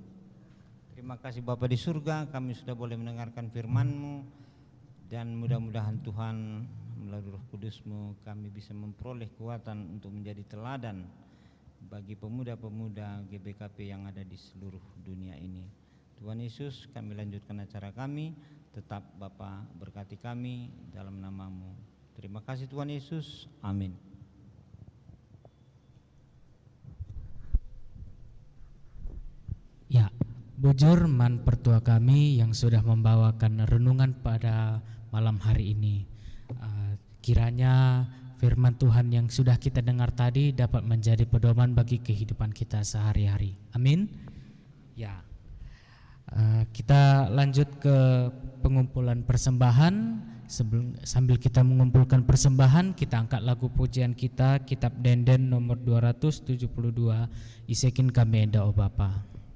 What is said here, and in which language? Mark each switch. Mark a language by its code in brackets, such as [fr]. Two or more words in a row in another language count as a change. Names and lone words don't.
[id] Terima kasih Bapa di surga, kami sudah boleh mendengarkan firman-Mu, dan mudah-mudahan Tuhan melalui Roh Kudus-Mu kami bisa memperoleh kekuatan untuk menjadi teladan bagi pemuda-pemuda GBKP yang ada di seluruh dunia ini. Tuhan Yesus, kami lanjutkan acara kami. Tetap Bapa berkati kami dalam nama-Mu. Terima kasih Tuhan Yesus. Amin. Ya, [btx] bujur man [id] pertua kami yang sudah membawakan renungan pada malam hari ini. Kiranya firman Tuhan yang sudah kita dengar tadi dapat menjadi pedoman bagi kehidupan kita sehari-hari. Amin. Ya, kita lanjut ke pengumpulan persembahan. Sambil kita mengumpulkan persembahan, kita angkat lagu pujian kita, Kitab Denden nomor 272, Isekin kami enda o Bapa.